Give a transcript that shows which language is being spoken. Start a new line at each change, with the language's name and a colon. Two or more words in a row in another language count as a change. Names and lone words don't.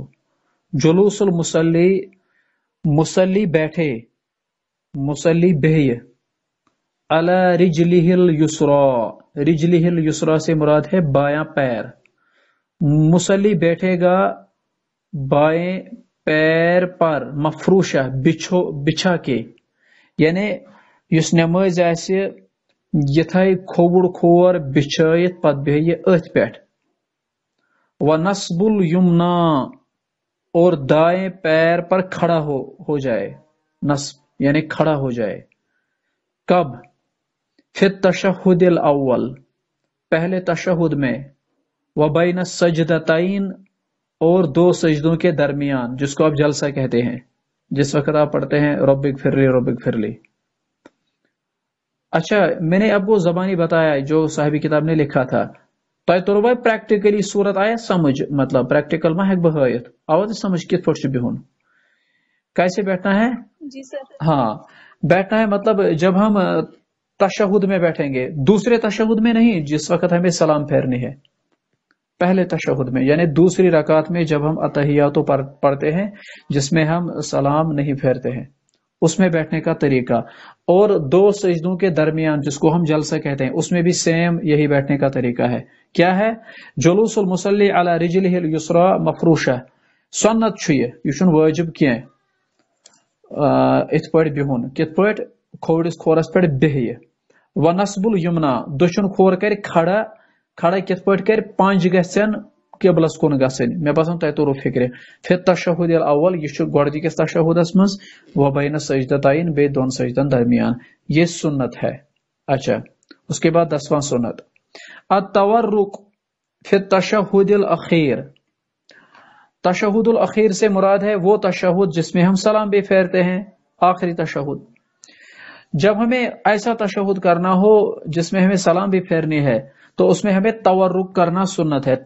Arabic: جلوس المصلی
Urdu: مسلی بیٹھے مسلی بہے.
Arabic: على رجله اليسرى رجله اليسرى
Urdu: سے مراد ہے بایاں پیر. مسلی بیٹھے گا بائیں پیر پر مفروشہ بچھا کے
Kashmiri: یعنی یس نماز آسہِ یہ تھایہِ کھووُر کھور بچھٲیِتھ پتہٕ بیہہِ أتھۍ پٮ۪ٹھ.
Arabic: ونصب الیمنا
Urdu: اور دائیں پیر پر کھڑا ہو جائے. نصب یعنی کھڑا ہو جائے. کب؟
Arabic: فی التشہد الاول
Urdu: پہلے تشہد میں.
Arabic: وبین السجدتین
Urdu: اور 2 سجدوں کے درمیان جس کو آپ جلسہ کہتے ہیں جس وقت آپ پڑھتے ہیں
Arabic: رب اغفر لی.
Urdu: اچھا میں نے آپ کو زبانی بتایا جو صاحبی کتاب نے لکھا تھا.
Kashmiri: تۄہہِ توٚروا پریکٹیکلی صورت آیا سمجھ مطلب پریکٹیکل ما ہیٚکہٕ بہٕ ہٲیِتھ آوا تہِ سمجھ کِتھ پٲٹھۍ چھُ بِہُن
Urdu: کیسے بیٹھنا ہے. جی سر. ہاں بیٹھنا ہے مطلب جب ہم تشہد میں بیٹھیں گے دوسرے تشہد میں نہیں جس وقت ہمیں سلام پھیرنی ہے. پہلے تشہد میں یعنی دوسری رکعت میں جب ہم اتحیاتو پڑھتے ہیں جس میں ہم سلام نہیں پھیرتے ہیں اس میں بیٹھنے کا طریقہ. اور 2 سجدوں کے درمیان جس کو ہم جلسہ کہتے ہیں اس میں بھی سیم یہی بیٹھنے کا طریقہ ہے. کیا ہے؟
Arabic: جلوس المصلی علی رجلہ الیسری مفروشہ.
Kashmiri: سنت چھُ یہ چھُنہٕ واجب کینٛہہ. اتھ پٲٹھۍ بِہُن کِتھ پٲٹھۍ کھوورِس کھورس پٮ۪ٹھ بیہہِ.
Arabic: ونصب الیمنا
Kashmiri: دٔچھُن کھور کرِ کھڑا کِتھ پٲٹھۍ کرِ پنج گژھن قبلس کُن گژھٕنۍ. مےٚ باسان تۄہہِ توٚرو فکرِ.
Arabic: فی التشہد الاول
Kashmiri: یہ چھُ گۄڈنِکِس تشہدس منٛز
Arabic: وبین السجدتین
Kashmiri: بیٚیہِ 2 سجدن درمیان
Urdu: یہ سنت ہے. اچھا اس کے بعد 10واں سنت
Arabic: التورک فی التشہد الاخیر. تشہد الاخیر
Urdu: سے مراد ہے وہ تشہد جس میں ہم سلام بھی پھیرتے ہیں آخری تشہد. جب ہمیں ایسا تشہد کرنا ہو جس میں ہمیں سلام بھی پھیرنی ہے تو اس میں ہمیں تورک کرنا سنت ہے.